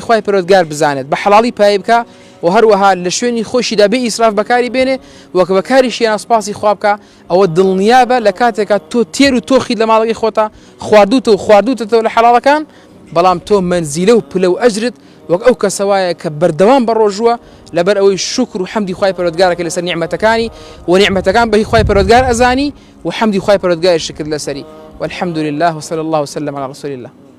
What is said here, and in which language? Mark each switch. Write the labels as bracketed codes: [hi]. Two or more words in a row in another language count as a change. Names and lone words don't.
[ckb] خوای پەروەردگار بزانێت بە حەڵاڵی پایە بکە و هەروەها لە شوێنی خۆشیدا بێ ئیسراف بەکاری بێنێ وەک بەکاریشی سپاسی خوا بکە ئەوە دڵنیابە لە کاتێکە تۆ تێر و تۆخیت لە ماڵەکەی خۆتە خواردوتەوە لە حەڵاڵەکان بەڵام تۆ منزیلە و پلە و ئەجرت وەک ئەو کەسە وایە کە بەردەوام بە ڕۆژووە لەبەر ئەوەی شکر و حەمدی خوای پەروەردگارەکە لەسەر نیعمەتەکانی و نیعمەتەکان بەهی خوای پەروەردگار ئەزانی و حەمدی خوای پەروەردگار شکر لەسەری [ar] والحمد لله وصلى الله وسلم على رسول الله.